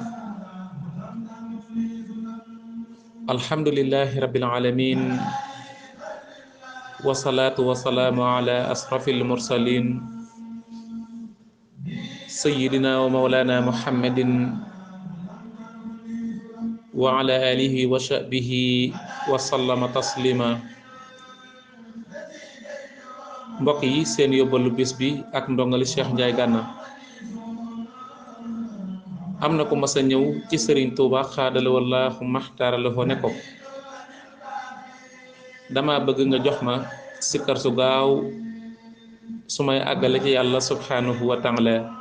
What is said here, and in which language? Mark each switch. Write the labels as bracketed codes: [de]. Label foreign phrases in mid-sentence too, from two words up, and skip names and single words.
[ar] الحمد لله رب العالمين، والصلاة والسلام على أشرف المرسلين سيدنا ومولانا محمد وعلى آله وصحبه وسلم تسليما. [wo] mbokk yi, seen yóbbalu bis bi ak ndongali Cheikh Ndiaye Gana. am na ko mas a ñëw ci Serigne Touba xaadala wallaahu maxtaaralahoo ne ko, dama bëgg nga jox ma sikkar su gaaw su may àggale ci yàlla [ar] سبحانه وتعالى.